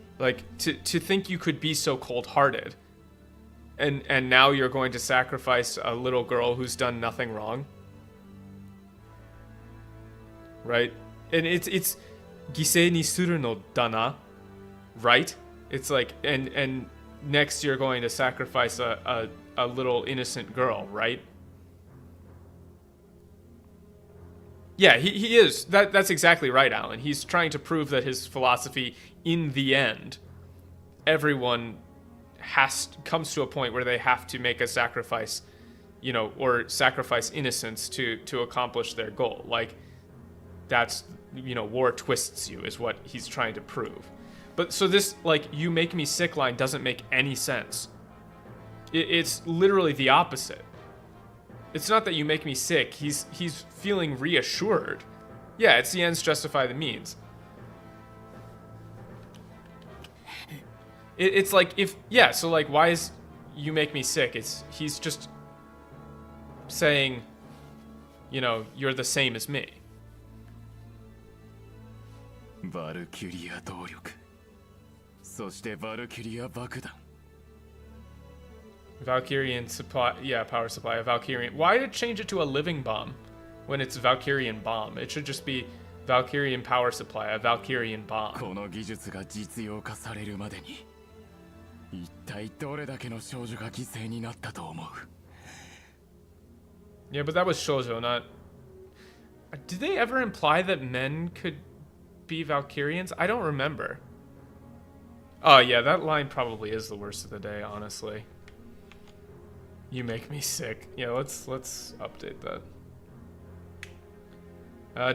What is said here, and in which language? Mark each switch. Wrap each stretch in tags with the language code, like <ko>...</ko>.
<en>Like, to think you could be so cold-hearted and now you're going to sacrifice a little girl who's done nothing wrong. Right? And it's</en> <ja>犠牲にするのだな,</ja> <en>right? It's like, and next you're going to sacrifice a little innocent girl, right? Yeah, he is. That's exactly right, Alan. He's trying to prove that his philosophy, in the end, everyone comes to a point where they have to make a sacrifice, you know, or sacrifice innocence to accomplish their goal. Like, that's, you know, war twists you is what he's trying to prove. But so this, like, you make me sick line doesn't make any sense. It's literally the opposite. It's not that you make me sick. He's feeling reassured. Yeah, it's the ends justify the means. It's like if, yeah, so like why is you make me sick? He's just saying, you know, you're the same as me.</en> <ja>Valkryia 動力。そして Valkryia 爆弾。</ja> <en>Valkyrian supply, yeah, power supply, a Valkyrian. Why did it change it to a living bomb when it's Valkyrian bomb? It should just be Valkyrian power supply, a Valkyrian bomb.</en> <ja>この技術が実用化されるまでに、一体どれだけの少女が犠牲になったと思う?</ja> <en>Yeah, but that was shoujo, not... Did they ever imply that men could be Valkyrians? I don't remember. Oh, yeah, that line probably is the worst of the day, honestly. You make me sick. Yeah, let's update that.</en>